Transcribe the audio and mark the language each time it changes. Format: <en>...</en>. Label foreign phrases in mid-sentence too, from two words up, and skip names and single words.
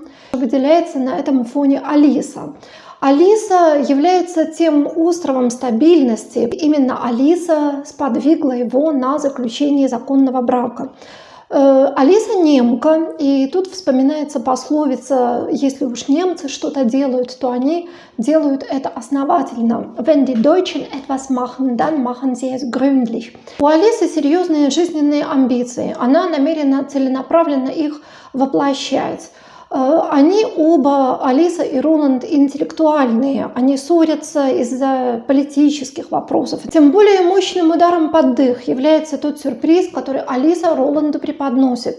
<ru>Выделяется на этом фоне Алиса. Алиса является тем островом стабильности. Именно Алиса сподвигла его на заключение законного брака. Алиса немка, и тут вспоминается пословица: если уж немцы что-то делают, то они делают это основательно.</ru> <de>Wenn die Deutschen etwas machen, dann machen sie es gründlich.</de> <ru>У Алисы серьезные жизненные амбиции. Она намерена целенаправленно их воплощать. Они оба, Алиса и Роланд, интеллектуальные. Они ссорятся из-за политических вопросов. Тем более мощным ударом под дых является тот сюрприз, который Алиса Роланду преподносит.</ru>